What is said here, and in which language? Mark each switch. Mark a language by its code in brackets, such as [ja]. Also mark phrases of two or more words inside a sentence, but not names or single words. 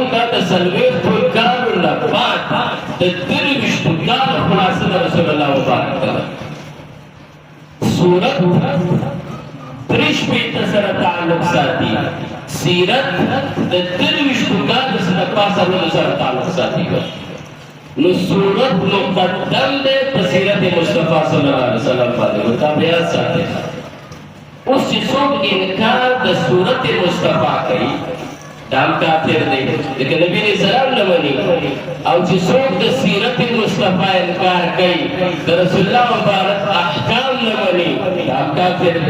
[ps] دا د 40 کالو نه بعد د 23 کالو خلاصه د رسول الله مبارک ده. صورت 23 سره تعلق ساتي، سیرت د 23 کالو سره تعلق ساتي. نو صورت مقدم دے سیرت مصطفیٰ [ar] صلی اللہ علیہ وسلم [ps] باندې مطابقت ساتي. اوس چې څوک انکار د صورت مصطفیٰ کوي دا هم کافر دی، ځکه نبي [ar] علیه السلام [ps] نه مني. او چې څوک د سیرت مصطفیٰ انکار کوي د رسول الله مبارک احکام نه مني دا هم کافر دی.